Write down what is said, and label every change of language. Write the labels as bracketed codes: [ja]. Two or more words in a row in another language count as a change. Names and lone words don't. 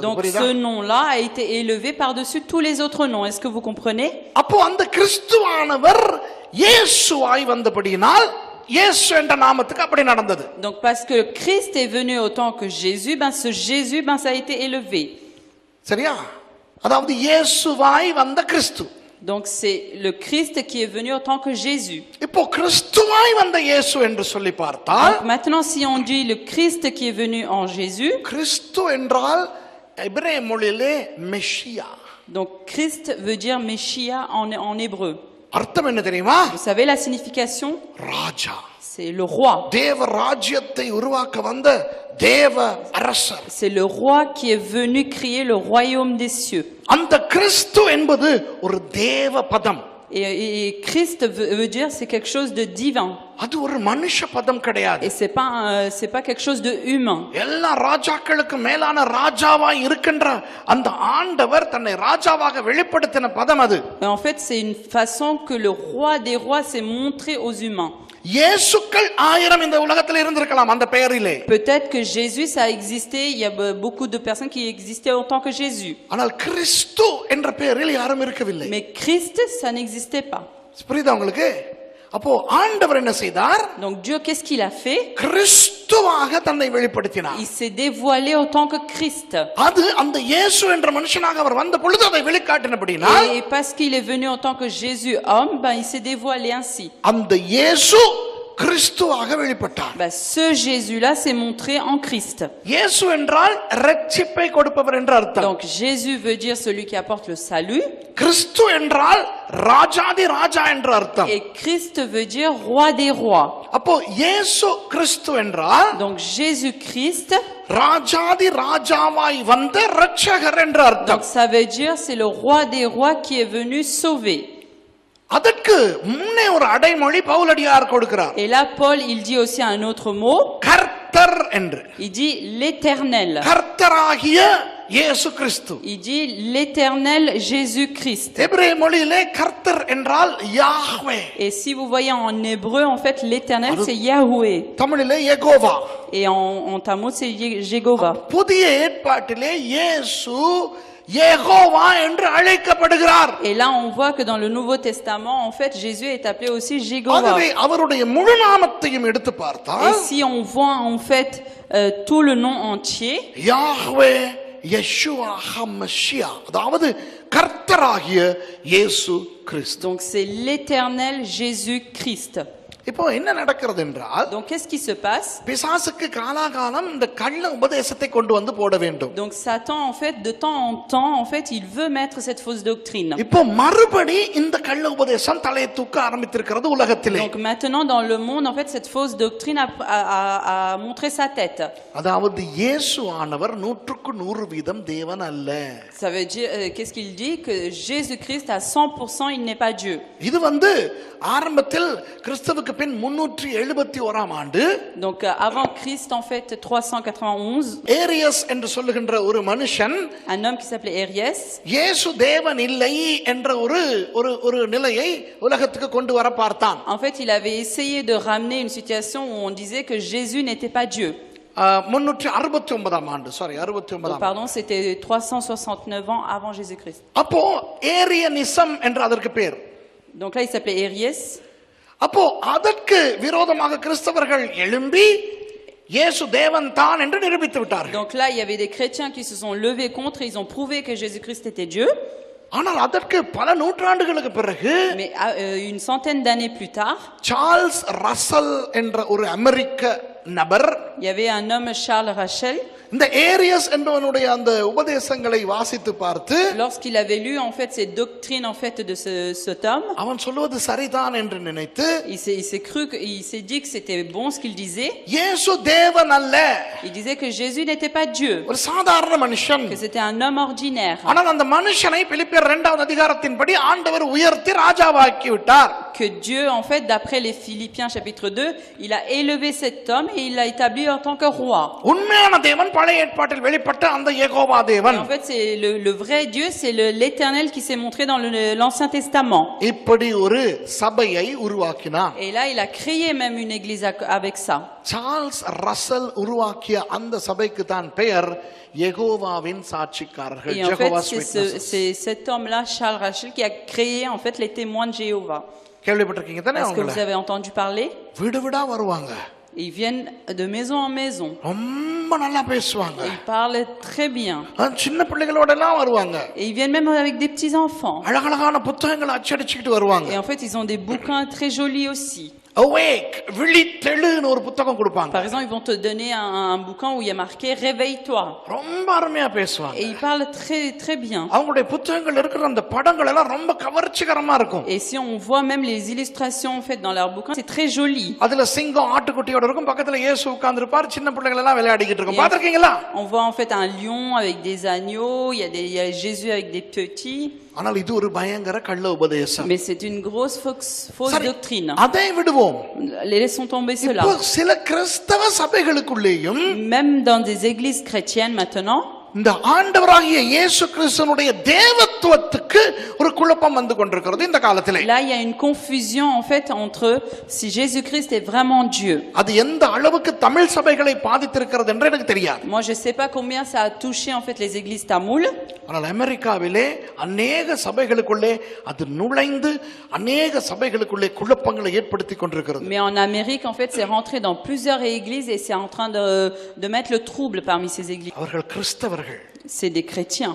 [fr] donc [ta] புரியுதா? [fr] ce nom-là a été élevé par-dessus tous les autres noms. Est-ce que vous comprenez? [ta] அப்போ அந்த கிறிஸ்துவானவர் இயேசுவாய் வந்தபடியினால் இயேசு என்ற நாமத்துக்கு அப்படி நடந்தது. [fr] Donc parce que Christ est venu autant que Jésus, ce Jésus, ça a été élevé. [ta] சரியா? அதாவது இயேசுவாய் வந்த கிறிஸ்து. [fr] Donc c'est le Christ qui est venu autant que Jésus. [ta] இப்போ கிறிஸ்துவாய் வந்த இயேசு என்று சொல்லி பார்த்தால், [fr] Donc maintenant si on dit le Christ qui est venu en Jésus, [ta] கிறிஸ்து என்றால் எபிரேய மொழியிலே மெஷியா. [fr] donc Christ veut dire Messia en hébreu. [ta] அர்த்தம் என்ன தெரியுமா? [fr] Vous savez la signification? [ta] ராஜா. [fr] C'est le roi. [ta] தேவ ராஜ்யத்தை உருவாக்க வந்த தேவ அரசர். [fr] C'est le roi qui est venu créer le royaume des cieux. [ta] அந்த கிறிஸ்து என்பது ஒரு தேவ பதம். [fr] Et Christ veut dire c'est quelque chose de divin. [ta] அது ஒரு மனுஷ பதம் கிடையாது. [fr] Et c'est pas quelque chose de humain. [ta] எல்லா ராஜாக்களுக்கு மேலான ராஜாவாய் இருக்கின்ற அந்த ஆண்டவர் தன்னை ராஜாவாக வெளிப்படுத்தின பதம் அது. [fr] Mais en fait c'est une façon que le roi des rois s'est montré aux humains. [ta] இயேசுக்கள் 1000 இந்த உலகத்தில் இருந்திருக்கலாம் அந்த பெயரிலே. [fr] Peut-être que Jésus ça a existé, il y a beaucoup de personnes qui existaient en tant que Jésus. [ta] ஆனால் கிறிஸ்து என்ற பெயரில் யாரும் இருக்கவில்லை. [fr] Mais Christ ça n'existait pas. [ta] புரியுதா உங்களுக்கு? அப்போ ஆண்டவர் என்ன செய்தார்? [fr] Donc Dieu qu'est-ce qu'il a fait? [ta] கிறிஸ்துவாக தன்னை வெளிப்படுத்தினார். [fr] Il s'est dévoilé en tant que Christ. [ta] அது அந்த இயேசு என்ற மனுஷனாக அவர் வந்த பொழுது அதை வெளிக்காட்டினபடினால், [fr] Et parce qu'il est venu en tant que Jésus homme, il s'est dévoilé ainsi. [ta] அந்த இயேசு கிறிஸ்துவாக வெளிப்பட்டார். [fr] Bah, ce Jésus-là s'est montré en Christ. [ta] இயேசு என்றால் இரட்சிப்பை கொடுப்பவர் என்று அர்த்தம். [fr] Donc Jésus veut dire celui qui apporte le salut. [ta] கிறிஸ்து என்றால் ராஜாதி ராஜா என்று அர்த்தம். [fr] Et Christ veut dire roi des rois. [ta] அப்போ இயேசு கிறிஸ்து என்றால் [fr] Donc Jésus-Christ, [ta] ராஜாதி ராஜாவாய் வந்த இரட்சகர் என்று அர்த்தம். [fr] donc ça veut dire c'est le roi des rois qui est venu sauver. [ta] அதற்கு முன்னே ஒரு அடைமொழி பவுலடியார் கொடுக்கிறார். [fr] Et là Paul il dit aussi un autre mot. [ta] கர்த்தர் என்று. [fr] Il dit l'Éternel. [ta] கர்த்தராகிய இயேசு கிறிஸ்து. [fr] Il dit l'Éternel Jésus-Christ. [ta] எபிரேய மொழியிலே கர்த்தர் என்றால் யாஹ்வே. [fr] Et si vous voyez en hébreu en fait l'Éternel c'est Yahweh. [ta] தமிழிலே யெகோவா. [fr] Et en tamou c'est Jéhovah. [ta] புதிய ஏற்பாட்டிலே இயேசு யெகோவா என்று அழைக்கப்படுகிறார். [fr] Et là on voit que dans le Nouveau Testament en fait Jésus est appelé aussi Jéhovah. [ta] ஆகவே அவருடைய முழு நாமத்தையும் எடுத்து பார்த்தால் [fr] Et si on voit en fait tout le nom entier, [ta] யாஹ்வே யெஷுவா ஹம்மஷியா, அதாவது கர்த்தராகிய இயேசு கிறிஸ்து. [fr] donc c'est l'Éternel Jésus-Christ. [ta] இப்போ என்ன நடக்கிறது என்றால், [fr] Donc qu'est-ce qui se passe? [ta] பிசாசுக்கு காலாகாலம் இந்த கள்ள உபதேசத்தை கொண்டு வந்து போட வேண்டும். [fr] Donc Satan en fait de temps en temps en fait il veut mettre cette fausse doctrine. [ta] இப்போ மறுபடி இந்த கள்ள உபதேசம் தலையை தூக்க ஆரம்பித்திருக்கிறது உலகத்திலே. [fr] Donc maintenant dans le monde en fait cette fausse doctrine a montré sa tête. [ta] அதாவது இயேசு ஆனவர் 100% தேவன் அல்ல. [fr] Ça veut dire qu'est-ce qu'il dit? Que Jésus-Christ à 100% il n'est pas Dieu. [ta] இது ஆரம்பத்தில் கிறிஸ்துவுக்கு பின் 371ஆம் ஆண்டு, [fr] Donc avant Christ en fait 391, [ta] ஏரியஸ் என்று சொல்லுகின்ற ஒரு மனுஷன் [fr] un homme qui s'appelait Ariès, [ta] இயேசு தேவன் இல்லை என்ற ஒரு நிலையை உலகத்துக்கு கொண்டு வர பார்த்தான். [fr] en fait il avait essayé de ramener une situation où on disait que Jésus n'était pas Dieu. [ta] 369ஆம் ஆண்டு, சாரி 69ஆம். [fr] Pardon, c'était 369 ans avant Jésus-Christ. [ta] அப்போ ஏரியனிசம் என்று அதற்கு பேர். [fr] Donc là il s'appelait Ariès. [ta] அப்போ அதற்கு விரோதமாக கிறிஸ்தவர்கள் எழும்பி இயேசு தேவன் தான் என்று நிரூபித்து விட்டார்கள். [fr] Donc là il y avait des chrétiens qui se sont levés contre, ils ont prouvé que Jésus-Christ était Dieu. [ta] ஆனால் அதற்கு பல நூற்றாண்டுகளுக்கு பிறகு, [fr] Mais une centaine d'années plus tard, [ta] சார்ல்ஸ் ரசல் என்ற ஒரு அமெரிக்க நபர், [fr] il y avait un homme Charles Rachel, [ta] இந்த ஏரியஸ் என்பவனுடைய அந்த உபதேசங்களை வாசித்து பார்த்து, [fr] lorsqu'il avait lu en fait ces doctrines en fait de cet homme, [ta] அவன் சொல்வது சரிதான் என்று நினைத்து, [fr] il s'est dit que c'était bon ce qu'il disait. [ta] இயேசு தேவன் அல்ல, [fr] Il disait que Jésus n'était pas Dieu, [ta] ஒரு சாதாரண மனுஷன். [fr] que c'était un homme ordinaire. [ta] ஆனால் அந்த மனுஷனை பிலிப்பியர் 2ஆம் அதிகாரத்தின்படி ஆண்டவர் உயர்த்தி ராஜாவாக்கி விட்டார். [fr] Que Dieu en fait d'après les Philippiens chapitre 2, il a élevé cet homme et il l'a établi en tant que roi. [ta] உண்மையான தேவன் பழைய ஏற்பாட்டில் வெளிப்பட்ட அந்த யெகோவா தேவன். [fr] En fait c'est le vrai Dieu, c'est l'Éternel qui s'est montré dans l'Ancien Testament. [ta] இப்படி ஒரு சபையை உருவாக்கினார். [fr] Et là il a créé même une église avec ça. [ta] சார்ல்ஸ் ரசல் உருவாக்கிய அந்த சபைக்கு தான் பெயர் யெகோவாவின் சாட்சிக்காரர்கள். [fr] Et en fait c'est cet homme-là Charles Rachel qui a créé en fait les témoins de Jéhovah. [ta] கேள்விப்பட்டிருக்கீங்க தானே? [fr] Est-ce que vous avez entendu parler? [ta] வீடு வீடா வருவாங்க. [fr] Ils viennent de maison en maison. [ta] ரொம்ப நல்லா பேசுவாங்க. [fr] Ils parlent très bien. [ta] சின்ன பிள்ளைகளோட எல்லாம் வருவாங்க. [fr] Et ils viennent même avec des petits enfants. [ta] அழகழகான புத்தகங்களை அச்சடிச்சிட்டு வருவாங்க. [fr] Et en fait, ils ont des bouquins très jolis aussi. [ta] Awake, விழித்தெழுன்னு ஒரு புத்தகம் கொடுப்பாங்க. [fr] Par exemple, ils vont te donner un bouquin où il y a marqué Réveille-toi. [ta] ரொம்ப அருமையா பேசுவாங்க. [fr] Et ils parlent très très bien. [ta] அவங்களுடைய புத்தகங்கள் இருக்கிற அந்த படங்கள் எல்லாம் ரொம்ப கவர்ச்சிகரமா இருக்கும். [fr] Et si on voit même les illustrations en fait dans leurs bouquins, c'est très joli. [ta] அதுல சிங்கம் ஆட்டுக்குட்டியோட இருக்கும், பக்கத்துல இயேசு உட்கார்ந்திருப்பார், சின்ன பிள்ளைகள் எல்லாம் விளையாடிக்கிட்டு இருக்கும். பாத்திருக்கீங்களா? [fr] On voit en fait un lion avec des agneaux, il y a Jésus avec des petits. [ta] ஆனால் இது ஒரு பயங்கர கள்ள உபதேசம். [fr] Mais c'est une grosse fausse doctrine. [ta] அதை விடுவோம். [fr] Laissons tomber cela. [ta] இப்போ சில கிறிஸ்தவ சபைகளுக்குள்ளேயும், [fr] même dans des églises chrétiennes maintenant, [ta] இந்த ஆண்டவராகிய இயேசு கிறிஸ்துவினுடைய தேவத்துவத்துக்கு ஒரு குழப்பம் வந்து கொண்டிருக்கிறது இந்த காலத்திலே. [fr] Là il y a une confusion en fait entre si Jésus-Christ est vraiment Dieu. [ta] அது எந்த அளவுக்கு தமிழ் சபைகளை பாதித்திருக்கிறது என்று எனக்கு தெரியாது. [fr] Moi je sais pas combien ça a touché en fait les églises tamoules. [ta] ஆனால் அமெரிக்காவிலே அநேக சபைகளுக்குள்ளே அது நுழைந்து அநேக சபைகளுக்குள்ளே குழப்பங்களை ஏற்படுத்தி கொண்டிருக்கிறது. [fr] Mais en Amérique en fait c'est rentré dans plusieurs églises et c'est en train de mettre le trouble parmi ces églises. [ta] அவர்கள் கிறிஸ்தவர்கள். [fr] c'est des chrétiens,